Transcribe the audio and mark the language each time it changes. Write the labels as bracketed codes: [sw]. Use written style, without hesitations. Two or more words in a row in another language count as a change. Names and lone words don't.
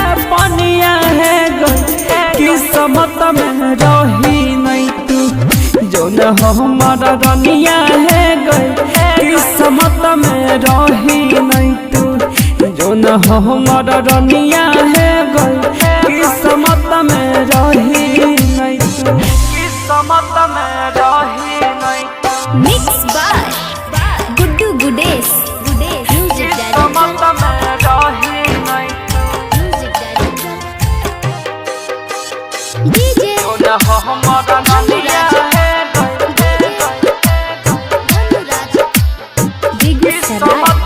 [mai] पनिया है गई किस्मत में रही नहीं तू जो न हमर रनिया है गई किस्मत में रही नहीं तू जो न हमर रनिया है गई किस्मत में रही नहीं तू किस्मत में रही नहीं [en] Mixed by Guddu Gudes. Music [mai] किस्मत [en] director. [mai] में रही नहीं [en] Music director. DJ [mai] जो न हमर रनिया है [en] Dhanu Raj. Begusaray.